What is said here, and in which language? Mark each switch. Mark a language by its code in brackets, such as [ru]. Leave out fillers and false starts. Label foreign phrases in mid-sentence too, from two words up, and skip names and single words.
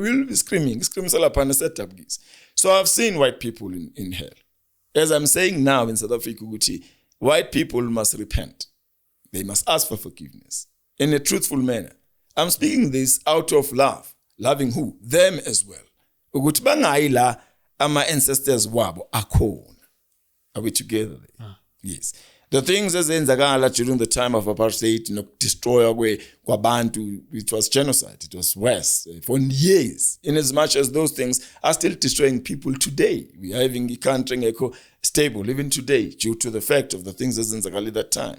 [en] We'll be screaming upon a setup. So I've seen white people in hell. As I'm saying now in South Africa, white people must repent. They must ask for forgiveness in a truthful manner. I'm speaking this out of love. Loving who? Them as well. [zu] Ukuthi bangayila ama ancestors wabo akhona. [en] Are we together there? Yes. The things ezenzakala during the time of apartheid, destroy kwabantu, it was genocide, it was worse for years. In as much as those things are still destroying people today. We are having a country stable even today due to the fact of the things ezenzakala at that time.